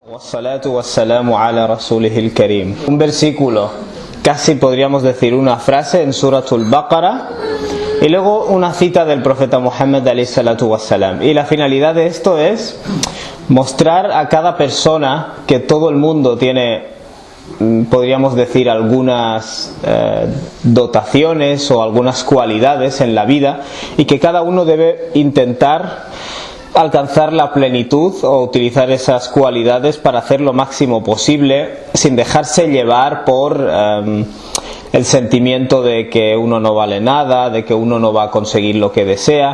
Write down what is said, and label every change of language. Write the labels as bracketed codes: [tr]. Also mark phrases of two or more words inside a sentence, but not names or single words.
[ar] والصلاة والسلام على رسوله الكريم. [es] Un versículo, casi podríamos decir una frase en Suratul Baqara, y luego una cita del profeta Muhammad [ar] عليه الصلاة والسلام. [es] Y la finalidad de esto es mostrar a cada persona que todo el mundo tiene, podríamos decir, algunas dotaciones o algunas cualidades en la vida, y que cada uno debe intentar alcanzar la plenitud o utilizar esas cualidades para hacer lo máximo posible sin dejarse llevar por el sentimiento de que uno no vale nada, de que uno no va a conseguir lo que desea.